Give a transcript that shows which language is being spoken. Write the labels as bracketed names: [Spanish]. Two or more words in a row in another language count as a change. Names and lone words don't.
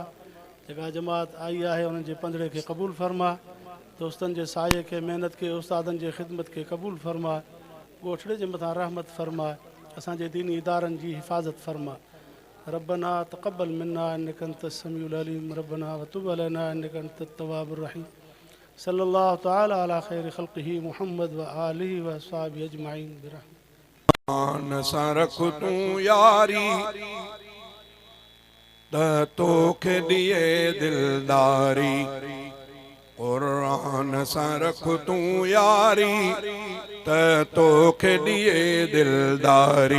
[Sindhi] जेका जमात आई आहे उन्हनि जे पंदिड़े खे क़बूल फरमा, दोस्तनि जे साये खे, महिनत खे, उस्तादनि जे ख़िदमत खे क़बूल फरमा, ॻोठड़े जे मथां रहमत फरमा, असांजे दीनी इदारनि जी हिफ़ाज़त फरमा। [Arabic] ربنا تقبل منا إنك أنت السميع العليم، ربنا وتب علينا إنك أنت التواب الرحيم. صلى الله تعالى على خير خلقه محمد وآله وأصحابه أجمعين برحمته. [Sindhi] क़ुरान सां रख तूं यारी त तोखे ॾिए दिलदारी। क़ुरान सां रख तूं यारी त तोखे ॾिए दिलदारी।